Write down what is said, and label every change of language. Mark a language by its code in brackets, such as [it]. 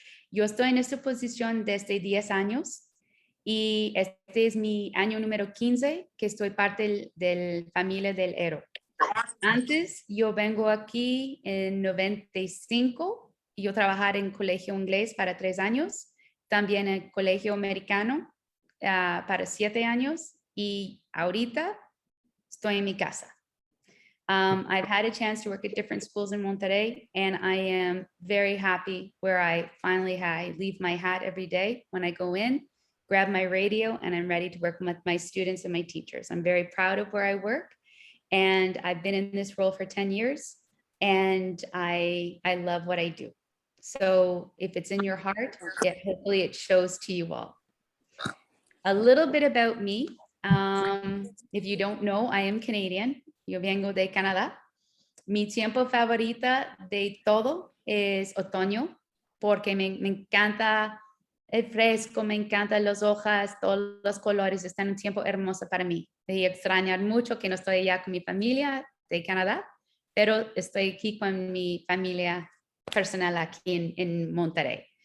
[es] Yo estoy en esta posición desde 10 años y este es mi año número 15 que estoy parte de la familia del ERO. Antes yo vengo aquí en 95 y yo trabajé en colegio inglés para 3 años, también en colegio americano para 7 años y ahorita estoy en mi casa. [en] I've had a chance to work at different schools in Monterrey, and I am very happy where I leave my hat every day when I go in, grab my radio, and I'm ready to work with my students and my teachers. I'm very proud of where I work, and I've been in this role for 10 years, and I love what I do. So if it's in your heart, hopefully it shows to you all. A little bit about me. If you don't know, I am Canadian. [es] Yo vengo de Canadá. Mi tiempo favorita de todo es otoño, porque me encanta el fresco, me encantan las hojas, todos los colores, están un tiempo hermoso para mí. Y extrañar mucho que no estoy allá con mi familia de Canadá, pero estoy aquí con mi familia personal aquí en Monterrey.